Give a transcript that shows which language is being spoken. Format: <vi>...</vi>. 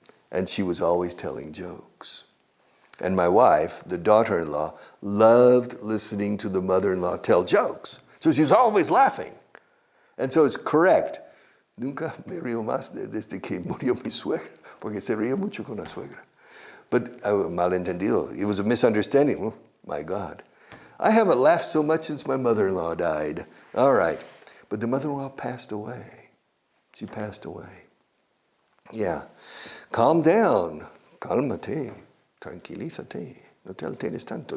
<en>And she was always telling jokes. And my wife, the daughter-in-law, loved listening to the mother-in-law tell jokes. So she was always laughing. And so it's correct.</en> <es>Nunca me río más desde que murió mi suegra, porque se ríe mucho con la suegra.</es> <en>But malentendido, it was a misunderstanding. Oh, my God. I haven't laughed so much since my mother-in-law died. All right. But the mother-in-law passed away. She passed away. Yeah. Calm down.</en> <es>Cálmate. Tranquilízate. No te alteres tanto.</es>